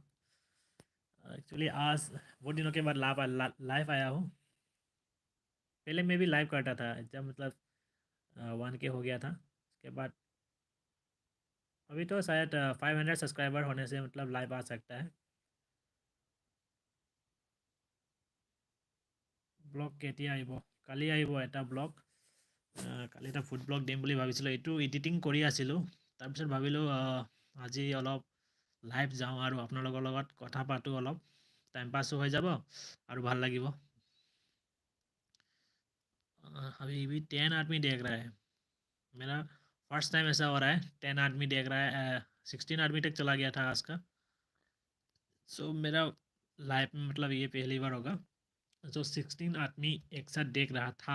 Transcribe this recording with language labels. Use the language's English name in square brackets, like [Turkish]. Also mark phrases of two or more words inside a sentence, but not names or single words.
[Hindi] एक्चुअली आज बहुत दिनों के बाद लाइव आया हूँ। पहले मैं भी लाइव करता था जब मतलब 1K हो गया था उसके बाद। अभी तो शायद 500 सब्सक्राइबर होने से मतलब लाइव आ सकता है। [Assamese] ব্লগ কেতিয়া আহিব? কালি আহিব এটা ব্লগ। কালি এটা [English] food vlog [Assamese] দিম বুলি ভাবিছিলোঁ, এইটো এডিটিং কৰি আছিলোঁ। তাৰপিছত ভাবিলোঁ আজি অলপ লাইভ যাওঁ আৰু আপোনালোকৰ লগত কথা পাতোঁ, অলপ টাইম পাছো হৈ যাব और ভাল লাগিব। [Hindi] अभी भी 10 आदमी देख रहा है। मेरा [English] first time [Hindi] ऐसा हो रहा है 10 आदमी देख रहा है। 16 आदमी तक चला गया था आज का। सो मेरा लाइफ में मतलब ये पहली बार होगा जो 16 आदमी एक साथ देख रहा था।